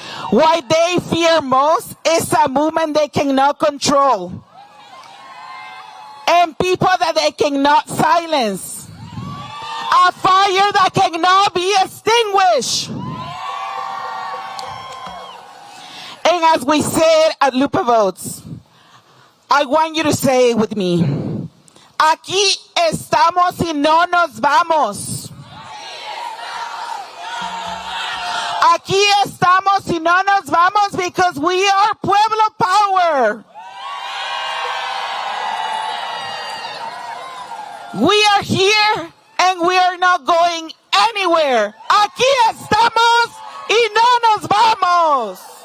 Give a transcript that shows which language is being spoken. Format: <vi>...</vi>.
<en>What they fear most is a movement they cannot control and people that they cannot silence. A fire that cannot be extinguished. And as we said at Lupe Votes, I want you to say it with me.</en> <es>Aquí estamos y no nos vamos. Aquí estamos y no nos vamos</es> <en>because we are Pueblo Power. We are here and we are not going anywhere.</en> <es>Aquí estamos y no nos vamos.</es>